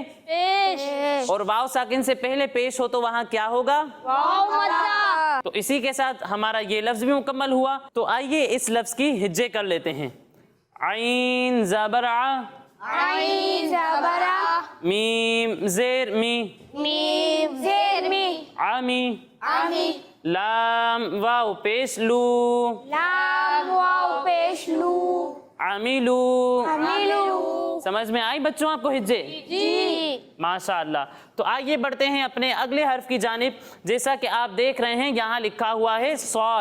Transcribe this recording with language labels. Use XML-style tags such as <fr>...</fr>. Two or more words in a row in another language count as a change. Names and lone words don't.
<ur>پیش۔ اور واو ساکن سے پہلے پیش ہو تو وہاں کیا ہوگا؟ واو مدہ۔ تو اسی کے ساتھ ہمارا یہ لفظ بھی مکمل ہوا۔ تو آئیے اس لفظ کی ہجے کر لیتے ہیں۔ عین زبر ع، عین زبر آ، میم زیر می، میم زیر می، عمی، آمی، لام واو پیش لو، لام واو پیش لو، عمیلو۔ عمیلو۔ سمجھ میں آئی بچوں آپ کو ہجے؟ جی۔ ماشاءاللہ۔ تو آئیے بڑھتے ہیں اپنے اگلے حرف کی جانب۔ جیسا کہ آپ دیکھ رہے ہیں یہاں لکھا ہوا ہے صاد۔</ur>